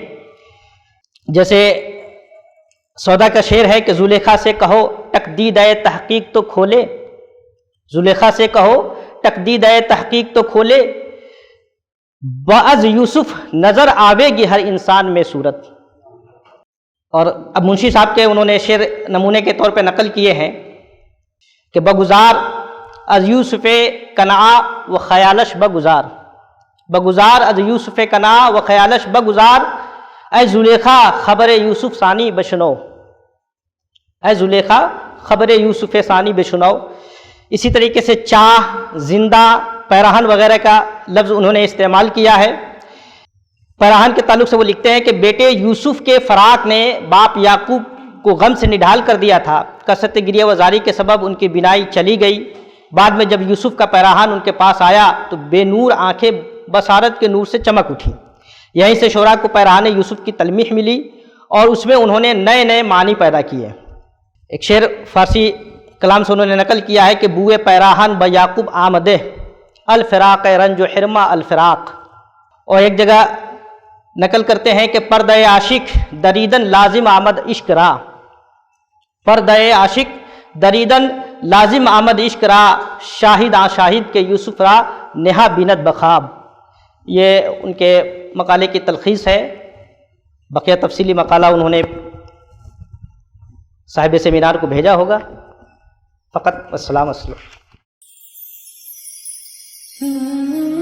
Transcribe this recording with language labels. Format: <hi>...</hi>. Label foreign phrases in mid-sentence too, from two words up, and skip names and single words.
<ur>جیسے سودا کا شعر ہے کہ زلیخا سے کہو تقدید تحقیق تو کھولے، زلیخا سے کہو تقدید تحقیق تو کھولے، بعض یوسف نظر آوے گی ہر انسان میں صورت۔ اور اب منشی صاحب کے انہوں نے شعر نمونے کے طور پہ نقل کیے ہیں کہ</ur> <fa>بگزار از یوسف کنعا و خیالش بگزار، بگزار از یوسف کنعا و خیالش بگزار، اے زلیخا خبر یوسف ثانی بشنو، اے زلیخا خبر یوسف ثانی بشنو۔</fa> <ur>اسی طریقے سے چاہ، زندہ، پیراہن وغیرہ کا لفظ انہوں نے استعمال کیا ہے۔ پیراہن کے تعلق سے وہ لکھتے ہیں کہ بیٹے یوسف کے فراق نے باپ یعقوب کو غم سے نڈھال کر دیا تھا، کثرت گریہ وزاری کے سبب ان کی بینائی چلی گئی۔ بعد میں جب یوسف کا پیراہن ان کے پاس آیا تو بے نور آنکھیں بصارت کے نور سے چمک اٹھی۔ یہیں سے شعراء کو پیراہن یوسف کی تلمیح ملی اور اس میں انہوں نے نئے نئے معنی پیدا کیے۔ ایک شعر فارسی کلام سے انہوں نے نقل کیا ہے کہ</ur> <fa>بوئے پیراہن با یعقوب آمدہ، الفراق رنج و حرمہ الفراق۔</fa> <ur>اور ایک جگہ نقل کرتے ہیں کہ</ur> <fa>پردہ عاشق دریدن لازم آمد عشق را، پردہ عاشق دریدن لازم آمد عشق را، شاہد آ شاہد کے یوسف را نہا بینت بخواب۔</fa> <ur>یہ ان کے مقالے کی تلخیص ہے، بقیہ تفصیلی مقالہ انہوں نے صاحب سیمینار کو بھیجا ہوگا۔ فقط</ur> <ar>السلام علیکم۔</ar>